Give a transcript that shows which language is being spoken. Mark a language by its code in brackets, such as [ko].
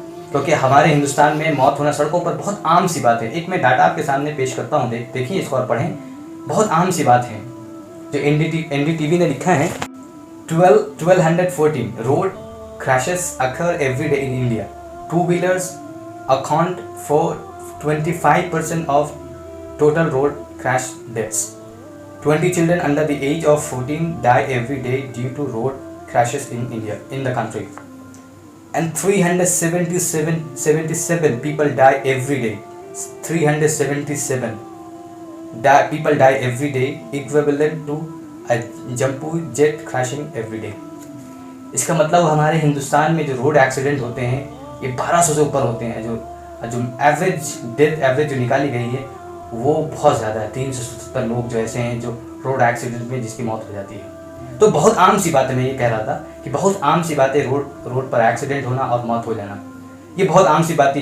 [hi] क्योंकि हमारे हिंदुस्तान में मौत होना सड़कों पर बहुत आम सी बात है। एक मैं डाटा आपके सामने पेश करता हूँ, देखिए इसको और पढ़ें। बहुत आम सी बात है जो NDTV ने लिखा है। [en] 1214 road crashes occur every day in India. 2-wheelers account for 25% of total road crash deaths. 20 children under the age of 14 die every day due to road crashes in India, in the country. And 377 people die every day. 377 people die every day, equivalent to a jumbo jet crashing every day. [hi] इसका मतलब हमारे हिंदुस्तान में जो road accident होते हैं ये 1200 से ऊपर होते हैं, जो जो डेथ एवरेज जो निकाली गई है वो बहुत ज़्यादा है। 370 लोग जो ऐसे हैं जो रोड एक्सीडेंट में जिसकी मौत हो जाती है। तो बहुत आम सी बात है, मैं ये कह रहा था कि बहुत आम सी बात है रोड पर एक्सीडेंट होना और मौत हो जाना। ये बहुत आम सी बात थी।